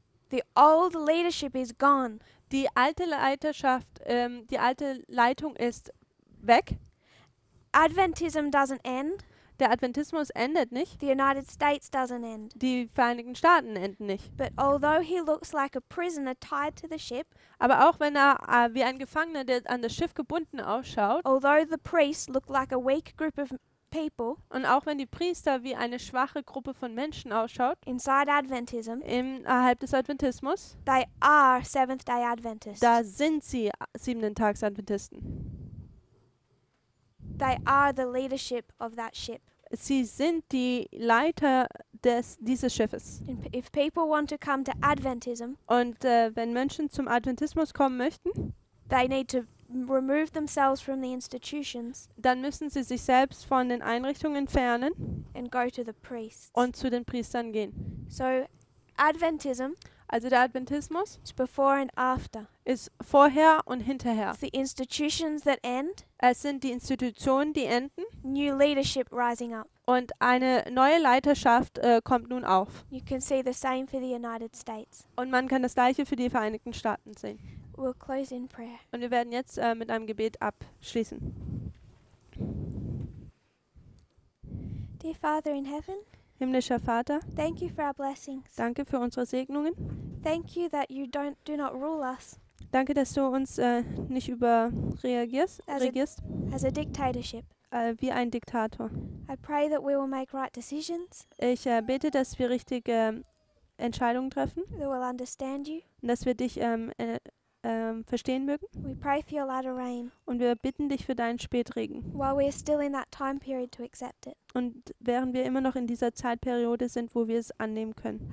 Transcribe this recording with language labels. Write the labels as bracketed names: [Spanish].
[English] the old leadership is gone. [German] die alte Leiterschaft, die alte Leitung ist weg. [English] Adventism doesn't end. [German] Der Adventismus endet nicht. [English] The United States doesn't end. [German] Die Vereinigten Staaten enden nicht. [English] But although he looks like a prisoner tied to the ship, [German] Aber auch wenn er wie ein Gefangener, der an das Schiff gebunden ausschaut, [English] although the priests look like a weak group of people, [German] und auch wenn die Priester wie eine schwache Gruppe von Menschen ausschaut, [English] inside Adventism, [German] innerhalb des Adventismus, [English] they are Seventh-day Adventists. [German] da sind sie 7-Tags-Adventisten. [English] They are the leadership of that ship. [German] Sie sind die Leiter dieses Schiffes. [English] And if people want to come to Adventism, [German] Und wenn Menschen zum Adventismus kommen möchten, [English] they need to remove themselves from the institutions [German] dann müssen sie sich selbst von den Einrichtungen entfernen [English] and go to the priests. [German] und zu den Priestern gehen. [English] So Adventism [German] Also der Adventismus [English] is before and after. [German] ist vorher und hinterher. [English] It's the institutions that end, [German] Es sind die Institutionen, die enden, [English] new leadership rising up. [German] und eine neue Leiterschaft kommt nun auf. [English] You can see the same for the United States. [German] Und man kann das Gleiche für die Vereinigten Staaten sehen. [English] We'll close in prayer. [German] Und wir werden jetzt mit einem Gebet abschließen. [English] Dear Father in heaven, [German] Himmlischer Vater, [English] thank you for our blessings. [German] danke für unsere Segnungen. [English] Thank you that you do not rule us [German] Danke, dass du uns nicht regierst [English] as a dictatorship. [German] wie ein Diktator. [English] I pray that we will make right decisions, [German] Ich bete, dass wir richtige Entscheidungen treffen [English] that we'll understand you. [German] und dass wir dich verstehen mögen. [English] We pray for your latter rain [German] Und wir bitten dich für deinen Spätregen. [English] while we are still in that time period to accept it. [German] Und während wir immer noch in dieser Zeitperiode sind, wo wir es annehmen können.